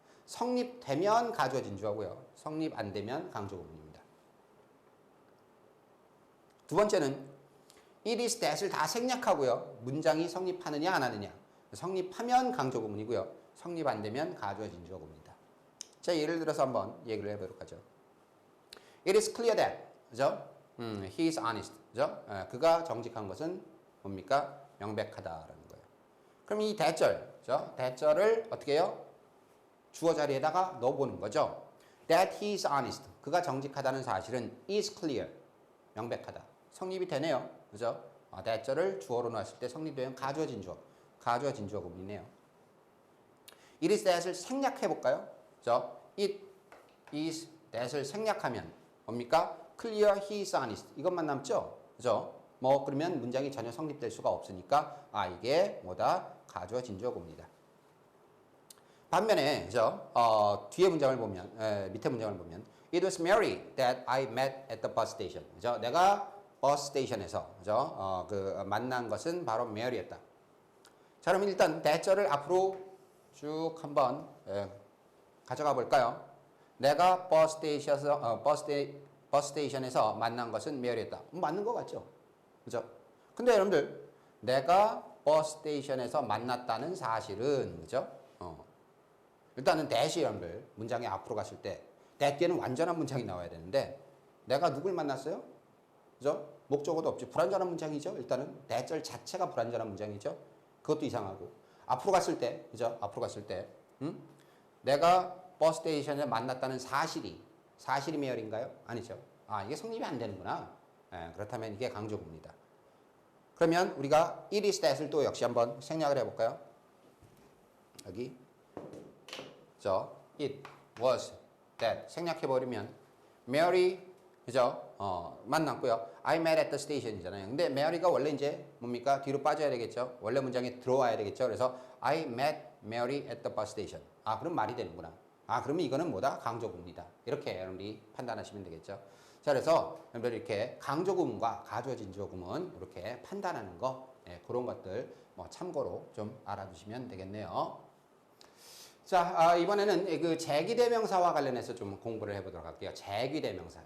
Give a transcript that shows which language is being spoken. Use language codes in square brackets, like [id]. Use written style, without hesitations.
[ko] 성립되면 가조진주하고요. 성립 안 되면 강조구문입니다. 두 번째는 it is that을 다 생략하고요. 문장이 성립하느냐 안 하느냐. 성립하면 강조구문이고요. 성립 안 되면 가조진주어구문입니다. 자, 예를 들어서 한번 얘기를 해보도록 하죠. [en] It is clear that, 그죠? He is honest, 그죠? [ko] 그가 정직한 것은 뭡니까? 명백하다라는 거예요. 그럼 이 대절, 그죠? 대절을 어떻게 해요? 주어 자리에다가 넣어보는 거죠. [en] That he is honest, [ko] 그가 정직하다는 사실은 [en] is clear, [ko] 명백하다. 성립이 되네요, 그죠? 대절을 주어로 놨을 때 성립되면 가주어진주어, 가주어진주어 구문이네요. It is that을 생략해 볼까요? 그죠? It is that을 생략하면 뭡니까? [en] Clear, he is honest. [ko] 이것만 남죠? 그죠? 뭐 그러면 문장이 전혀 성립될 수가 없으니까 이게 뭐다? 가주어진 주어구문이다. 반면에 그죠? 뒤에 문장을 보면 밑에 문장을 보면 [en] It was Mary that I met at the bus station. [ko] 그죠? 내가 버스 스테이션에서 그죠? 만난 것은 바로 메리였다. 자, 그럼 일단 대절을 앞으로 쭉 한번 가져가 볼까요? 내가 버스 스테이션에서 만난 것은 메리였다. 맞는 것 같죠? 그죠? 근데 여러분들 내가 버스 스테이션에서 만났다는 사실은 그죠? 일단은 대시 여러분들 문장이 앞으로 갔을 때 that 뒤에는 완전한 문장이 나와야 되는데 내가 누굴 만났어요? 그죠? 목적어도 없지. 불완전한 문장이죠. 일단은 대절 자체가 불완전한 문장이죠. 그것도 이상하고 앞으로 갔을 때 그죠? 앞으로 갔을 때 내가 버스 스테이션에 만났다는 사실이 메어인가요? 아니죠. 이게 성립이 안 되는구나. 그렇다면 이게 강조구문이다. 그러면 우리가 it is that을 또 역시 한번 생략을 해볼까요? 여기 it was that 생략해버리면 Mary 그죠? 만났고요. [en] I met at the station이잖아요. [ko] 근데 Mary가 원래 이제 뭡니까? 뒤로 빠져야 되겠죠? 원래 문장에 들어와야 되겠죠? 그래서 [en] I met Mary at the bus station. [ko] 그럼 말이 되는구나. 그러면 이거는 뭐다? 강조구문이다. 이렇게 여러분들이 판단하시면 되겠죠? 자, 그래서 여러분들 이렇게 강조구문과 가주어진 주어구문 이렇게 판단하는 거 그런 것들 뭐 참고로 좀 알아두시면 되겠네요. 자, 이번에는 그 제기대명사와 관련해서 좀 공부를 해보도록 할게요. 제기대명사.